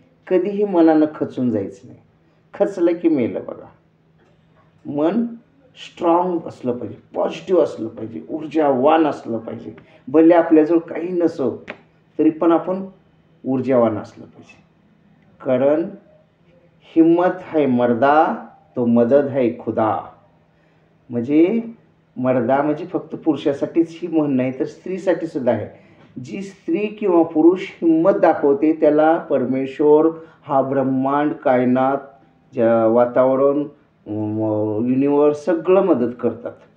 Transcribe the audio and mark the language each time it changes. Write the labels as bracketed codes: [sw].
[mr] कधीही मनानं खचून जायचं नाही. खचलं की मेलं बघा. मन स्ट्राँग असलं पाहिजे, पॉझिटिव्ह असलं पाहिजे, ऊर्जावान असलं पाहिजे. भले आपल्याजवळ काही नसो, तरी पण आपण ऊर्जावान असलं पाहिजे. [hi] कारण हिम्मत है मर्दा तो मदद है खुदा. [mr] म्हणजे मर्दा म्हणजे फक्त पुरुषासाठीच ही म्हण नाही, तर स्त्रीसाठी सुद्धा आहे. जी स्त्री किंवा पुरुष हिंमत दाखवते त्याला परमेश्वर, हा ब्रह्मांड, कायनात, वातावरण, युनिवर्स सगळं मदत करतात.